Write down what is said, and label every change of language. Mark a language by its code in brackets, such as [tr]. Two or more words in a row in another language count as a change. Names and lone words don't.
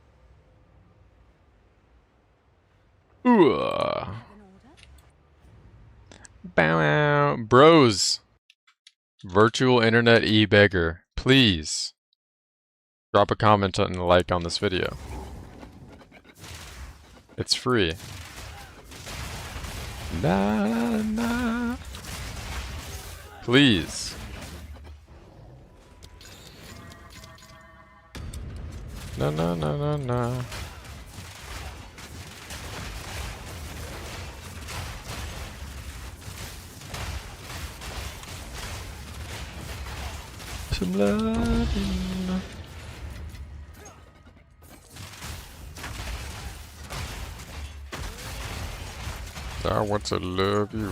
[en] Ooh. Bow wow. Bros. Virtual internet e-beggar. Please. Drop a comment and a like on this video. It's free. Na na. Please. Na na na na na. Some love. I want to love you.